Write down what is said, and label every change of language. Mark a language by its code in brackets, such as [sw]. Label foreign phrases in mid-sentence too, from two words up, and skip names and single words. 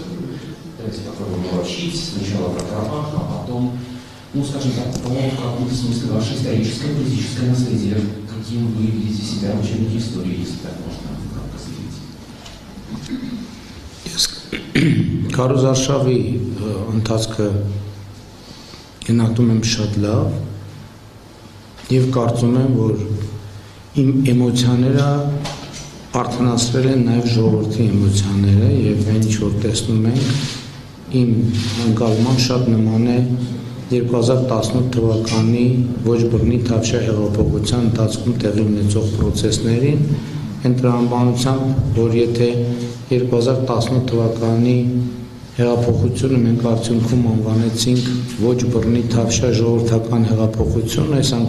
[ru] Давайте попробуем обобщить. Сначала про Карабах, а потом, ну, скажем так, по какому-то смысле ваше историческое, политическое наследие, каким вы видите себя в учебнике истории, если так можно заявить. [hy] Քարոզարշավի ընթացքը գնահատում եմ շատ լավ եւ կարծում եմ, որ իմ էմոցիաները արդյունացրել են նաեւ ժողովրդի էմոցիաները եւ այն ինչ որ տեսնում ենք իմ ընկալման շատ նման է 2018 թվականի ոչ բռնի Թավշյա հեղափոխության ընթացքում տեղի ունեցող process-ներին, այն տրամաբանությամբ, որ եթե 2018 թվականի հեղափոխությունը մենք արդյունքում անվանեցինք ոչ բռնի Թավշյա ժողովրդական հեղափոխություն,